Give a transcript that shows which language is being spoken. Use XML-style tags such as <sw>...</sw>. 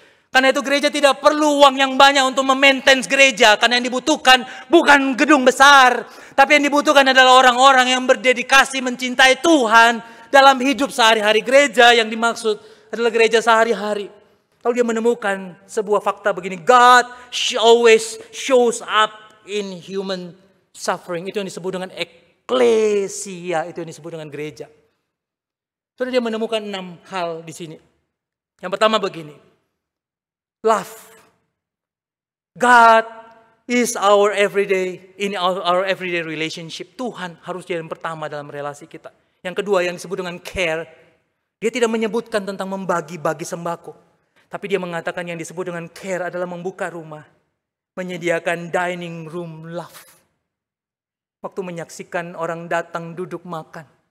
<id>Karena itu gereja tidak perlu uang yang banyak untuk memaintain gereja. Karena yang dibutuhkan bukan gedung besar. Tapi yang dibutuhkan adalah orang-orang yang berdedikasi mencintai Tuhan. Dalam hidup sehari-hari, gereja yang dimaksud adalah gereja sehari-hari. Lalu dia menemukan sebuah fakta begini.</id> <en>God always shows up in human suffering.</en> <id>Itu yang disebut dengan eklesia. Itu yang disebut dengan gereja. Lalu dia menemukan 6 hal di sini. Yang pertama begini. Love.</id> <en>God is our everyday, in our everyday relationship.</en> <id>Tuhan harus jadi yang pertama dalam relasi kita. Yang kedua yang disebut dengan care. Dia tidak menyebutkan tentang membagi-bagi sembako. Tapi dia mengatakan yang disebut dengan care adalah membuka rumah. Menyediakan dining room love. Waktu menyaksikan orang datang duduk makan.</id>